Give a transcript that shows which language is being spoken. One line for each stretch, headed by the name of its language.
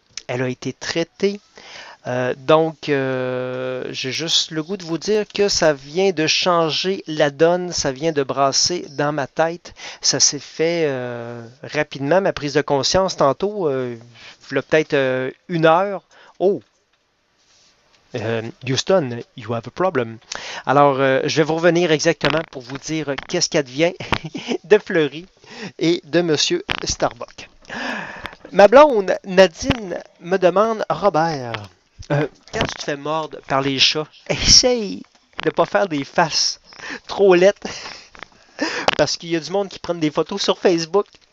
French: Elle a été traitée. Donc, j'ai juste le goût de vous dire que ça vient de changer la donne, ça vient de brasser dans ma tête. Ça s'est fait rapidement, ma prise de conscience tantôt, il y a peut-être une heure.
English: Oh, Houston, you have a problem.
French: Alors, je vais vous revenir exactement pour vous dire qu'est-ce qu'advient de Fleury et de Monsieur Starbuck. Ma blonde, Nadine, me demande, Robert, quand tu te fais mordre par les chats, essaye de ne pas faire des faces trop laides parce qu'il y a du monde qui prend des photos sur Facebook.